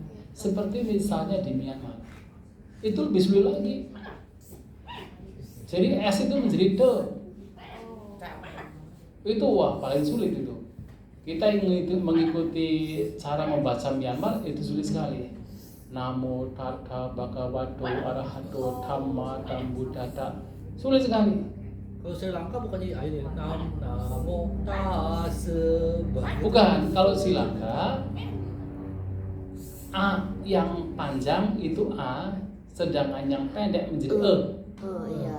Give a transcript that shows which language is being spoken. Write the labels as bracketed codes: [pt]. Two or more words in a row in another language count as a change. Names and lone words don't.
[id] Seperti misalnya di Myanmar, itu lebih sulit lagi. Jadi S itu menjadi D. Itu wah paling sulit itu. Kita yang mengikuti cara membaca Myanmar itu sulit sekali. [pi] Namo tata bhagavato arahato dhamma sambuddhata. [id] Sulit sekali. Kalau Sri Lanka bukannya ini [pi] Namo tase. [id] Bukan, kalau Sri Lanka A yang panjang itu A, sedangkan yang pendek menjadi E. Iya.